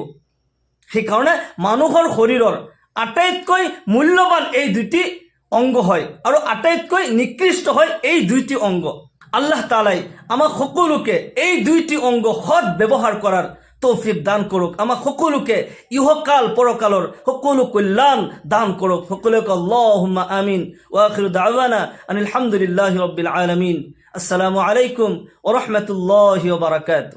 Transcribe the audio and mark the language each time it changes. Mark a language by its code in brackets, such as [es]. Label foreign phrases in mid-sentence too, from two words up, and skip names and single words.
[as] সেইকাৰণে মানুহৰ শৰীৰৰ আটাইতকৈ মূল্যৱান এই দুটি অংগ হয়, আৰু আটাইতকৈ নিকৃষ্ট হয় এই দুইটি অংগ। আল্লাহ তাআলাই আমাক সকলোকে এই দুইটি অংগ সৎ ব্যৱহাৰ কৰাৰ তৌফিক দান কৰক। আমাক সকলোকে ইহকাল পৰকালৰ সকলো কল্যাণ দান কৰক। [ar] সকলোকে اللهم آمين. وآخر دعوانا أن الحمد لله رب العالمين. السلام عليكم ورحمة الله وبركاته.